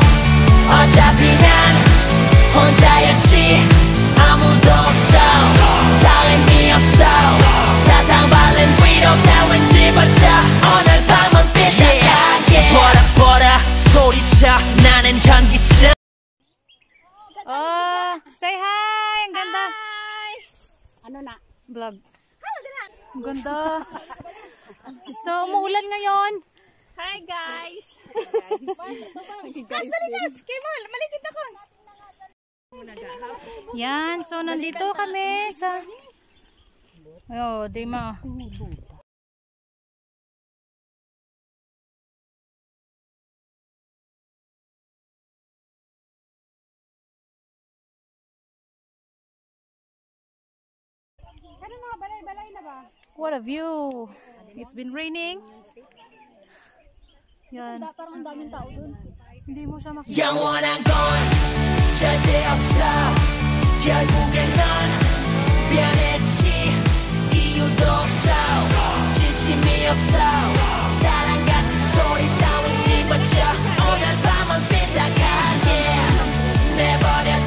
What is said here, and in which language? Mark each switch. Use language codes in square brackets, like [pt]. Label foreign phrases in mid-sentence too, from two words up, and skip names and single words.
[ko] 어차피 난 혼자였지. 아무도 없어. 다름이 없어. 사탕 발린 위로 따윈 집어쳐. 오늘 밤은 삐딱하게 보라 소리쳐. 나는 현기증. [en] Oh, say hi! [tl] Ang ganda. Ano na? Vlog. Ang ganda. So, umuulan ngayon. [en] Hi guys. [tl] Kas, Kemal, malikit ako. Yan, so nandito kami sa... Oh, di ma. [en] What a view! It's been raining. [tl] Yan. Parang ang daming tao dun. Hindi mo siya makita. [ko] 영원한 건 절대 없어. 결국엔 넌 변했지. 이유도 없어, 진심이 없어. 사랑 같은 소리 따윈 집어쳐. 오늘 밤은 삐딱하게 내버려둬.